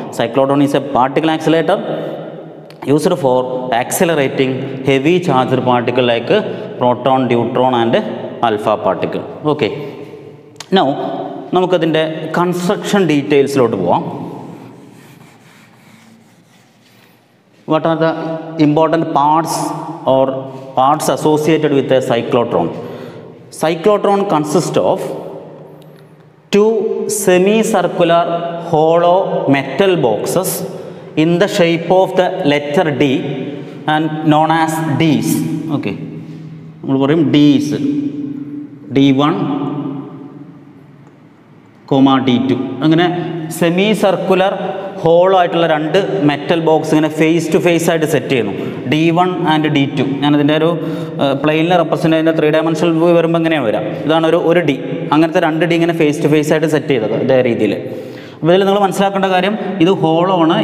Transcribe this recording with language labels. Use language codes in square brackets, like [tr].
[en] Cyclotron is a particle accelerator used for accelerating heavy charged particle like proton, deuteron and alpha particle. [ml] Okay, now നമുക്കതിൻ്റെ construction ഡീറ്റെയിൽസിലോട്ട് പോവാം. [en] What are the important parts or parts associated with a cyclotron? Cyclotron consists of two semicircular hollow metal boxes in the shape of the letter D and known as Ds. [ml] Okay, നമ്മൾ പറയും Ds, D1, D2. അങ്ങനെ semi circular hollow ആയിട്ടുള്ള രണ്ട് metal box ഇങ്ങനെ face to face ആയിട്ട് set ചെയ്യുന്നു. D1 and D2. ഞാനതിൻ്റെ ഒരു പ്ലെയിനിൽ റെപ്രസെൻ്റ് ചെയ്യുന്ന 3 ഡയമെൻഷണൽ വ്യൂ വരുമ്പോൾ എങ്ങനെയാണ് വരാം? ഇതാണ് ഒരു D. അങ്ങനത്തെ 2 D ഇങ്ങനെ ഫേസ് ടു ഫേസ് ആയിട്ട് സെറ്റ് ചെയ്തത് ഇതേ രീതിയിൽ. അപ്പോൾ ഇതിൽ നിങ്ങൾ മനസ്സിലാക്കേണ്ട കാര്യം, ഇത് ഹോളോ ആണ്.